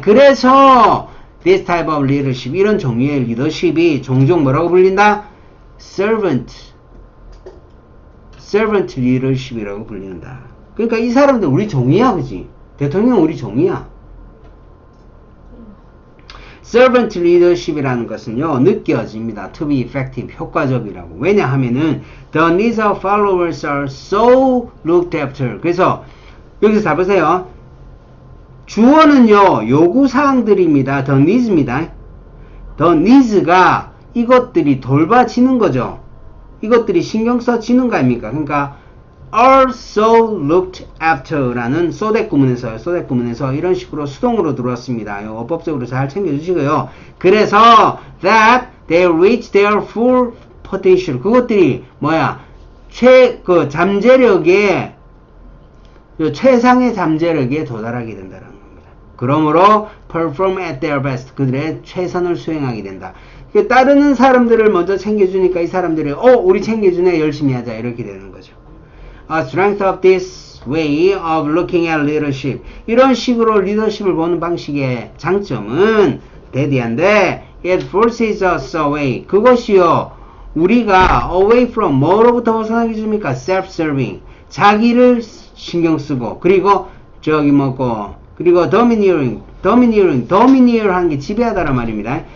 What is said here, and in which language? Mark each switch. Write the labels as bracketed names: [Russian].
[Korean] 그래서 [English] this type of leadership, [Korean] 이런 종류의 리더십이 종종 뭐라고 불린다? servant leadership이라고 불린다. 그러니까 이 사람들 우리 종이야, 그지? 대통령 우리 종이야. servant leadership이라는 것은요, 느껴집니다. [English] to be effective, [Korean] 효과적이라고. 왜냐하면은 [English] the needs of followers are so looked after. [Korean] 그래서 여기서 잘 보세요. 주어는요, 요구사항들입니다. the needs입니다. the needs가 이것들이 돌봐지는 거죠. 이것들이 신경 써지는 거 아닙니까? 그러니까 [English] are so looked after [Korean] 라는 so 구문에서 이런 식으로 수동으로 들어왔습니다. 어법적으로 잘 챙겨주시고요. 그래서 [English] that they reach their full potential. [Korean] 그것들이 뭐야? 잠재력에, 최상의 잠재력에 도달하게 된다는 겁니다. 그러므로 [English] perform at their best. [Korean] 그들의 최선을 수행하게 된다. 따르는 사람들을 먼저 챙겨주니까 이 사람들이 우리 챙겨주네, 열심히 하자, 이렇게 되는 거죠. [English] A strength of this way of looking at leadership. [Korean] 이런 식으로 리더십을 보는 방식의 장점은 대디한데 [English] it forces us away. [Korean] 그것이요, 우리가 away from 뭐로부터 벗어나게 해줍니까? [English] self-serving. [Korean] 자기를 신경 쓰고, 그리고 그리고 domineering 하는 게 지배하다란 말입니다.